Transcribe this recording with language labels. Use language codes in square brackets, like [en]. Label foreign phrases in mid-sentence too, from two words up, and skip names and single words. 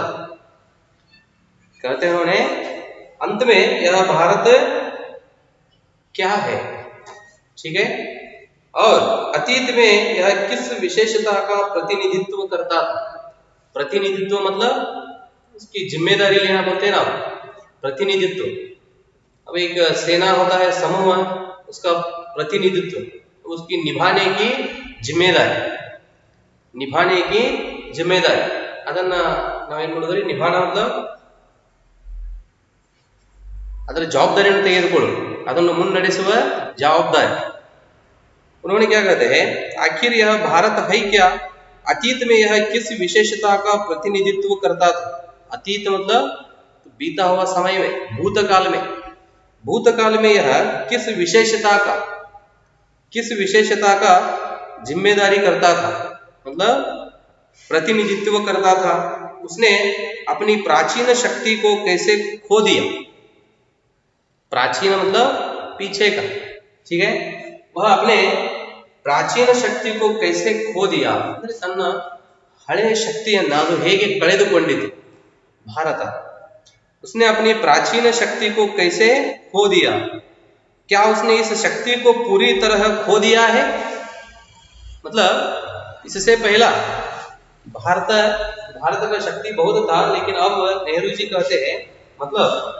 [hi] कहते हैं उन्हें अंत में यह भारत क्या है, ठीक है, और अतीत में यह किस विशेषता का प्रतिनिधित्व करता था। प्रतिनिधित्व मतलब उसकी जिम्मेदारी लेना बोलते हैं ना, प्रतिनिधित्व। अब एक सेना होता है, समूह, उसका प्रतिनिधित्व, तो उसकी निभाने की जिम्मेदारी, निभाने की जिम्मेदारी [kn] ಅದನ್ನ ನಾವೇನ್ ಮಾಡಿದ್ರಿ, ನಿಭಾನ [hi] मतलब [kn] ಅದರ ಜವಾಬ್ದಾರಿಯನ್ನು ತೆಗೆದುಕೊಳ್ಳು, ಅದನ್ನು ಮುನ್ನಡೆಸುವ [hi] जवाबदारी। उन्होंने क्या कहते हैं, आखिर यह भारत है क्या, अतीत में यह किस विशेषता का प्रतिनिधित्व करता था। अतीत मतलब बीता हुआ समय में, भूतकाल में, भूतकाल में यह किस विशेषता का जिम्मेदारी करता था, मतलब प्रतिनिधित्व करता था। उसने अपनी प्राचीन शक्ति को कैसे खो दिया, प्राचीन मतलब पीछे का, ठीक है, वह अपने [kn] ಪ್ರಾಚೀನ ಶಕ್ತಿ [hi] को कैसे खो दिया, [kn] ಅಂದ್ರೆ ತನ್ನ ಹಳೆಯ ಶಕ್ತಿಯನ್ನು ಅದು ಹೇಗೆ ಕಳೆದುಕೊಂಡಿತು ಭಾರತ। [hi] उसने अपनी प्राचीन शक्ति को कैसे खो दिया, क्या उसने इस शक्ति को पूरी तरह खो दिया है, मतलब इससे पहला भारत का शक्ति बहुत था, लेकिन अब नेहरू जी कहते हैं, मतलब